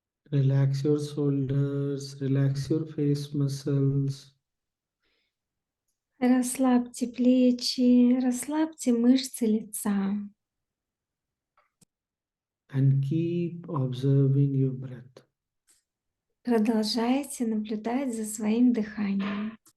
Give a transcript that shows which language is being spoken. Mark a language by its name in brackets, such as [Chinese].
[English] Relax your shoulders, relax your face muscles, [Russian] Расслабьте плечи, расслабьте мышцы лица. [English] and keep observing your breath. [Russian] Продолжайте наблюдать за своим дыханием.